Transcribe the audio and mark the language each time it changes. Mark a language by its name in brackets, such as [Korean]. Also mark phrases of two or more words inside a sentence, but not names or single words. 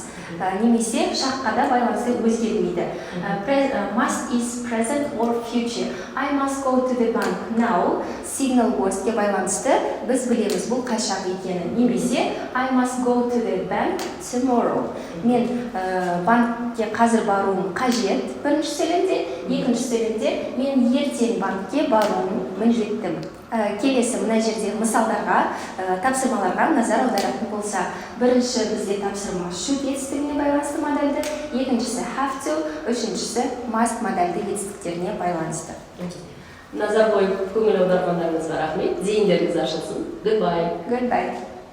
[Kazakh] Немесе шаққа да байланысты өзгермейді. [English] Must is present or future. I must go to the bank now. Signal words-ке [Kazakh] байланысты біз білеміз бұл қай шақ екенін. [English] Немесе I must go to the bank tomorrow. [Kazakh] Мен банкке қазір баруым қажет. Бірінші сөйлемде, екінші сөйлемде мен ертең банкке баруым міндеттімін. Келесі мына жерде мысалдарға, тапсырмаларға назар аударатын болса, бірінші бізде тапсырма should жетістігіне байланысты модальді, екіншісі [English] have to, [Kazakh] үшіншісі must модальді жетістіктеріне байланысты. Назар қойып көңіл аударғандарыңызға рахмет. Зейіндеріңіз ашылсын. Goodbye. Goodbye.